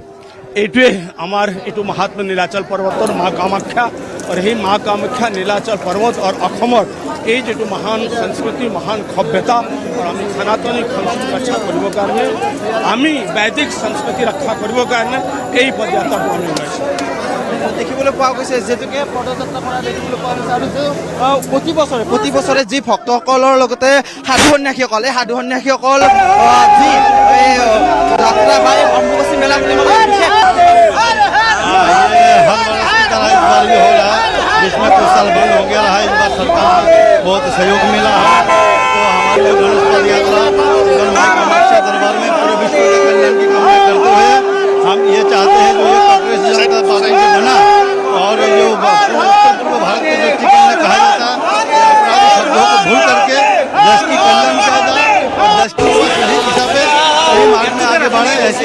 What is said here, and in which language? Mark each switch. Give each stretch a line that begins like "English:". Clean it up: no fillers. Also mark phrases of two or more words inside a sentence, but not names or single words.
Assamese: এইটোৱে আমাৰ এইটো মহাত্মা নীলাচল পৰ্বতৰ মা কামাখ্যা আৰু সেই মা কামাখ্যা নীলাচল পৰ্বত আৰু অসমৰ এই যিটো মহান সংস্কৃতি মহান সভ্যতা আৰু আমি সনাতনী সংস্কৃতি ৰক্ষা কৰিবৰ কাৰণে আমি বৈদিক সংস্কৃতি ৰক্ষা কৰিবৰ কাৰণে এই পদযাত্ৰাটো আমি ওলাইছোঁ। দেখিবলৈ পোৱা গৈছে যিহেতুকে পদযাত্ৰা কৰা দেখিবলৈ পোৱা গৈছে আৰু প্ৰতি বছৰে যি ভক্তসকলৰ লগতে সাধু সন্যাসীসকল এই সাধু সন্যাসীসকল যি যাত্ৰা বা অম্বুবাচী মেলা বুলি
Hindi: जिसमें कुछ साल बंद हो गया रहा, इस बार सरकार बहुत सहयोग मिला है। तो हमारे गणेश पदयात्रा मां कामाख्या दरबार में पूरे विश्व के कल्याण की कामना करते हुए हम ये चाहते हैं जो ये कांग्रेस जनता पार्टी से बना और जो उत्तर पूर्व भारत के दृष्टिकोण में कहा जाता है अपराधी शब्दों को भूल करके देश की कल्याण किया जाए और देश को सही दिशा पे सही मार्ग में आगे बढ़े, ऐसी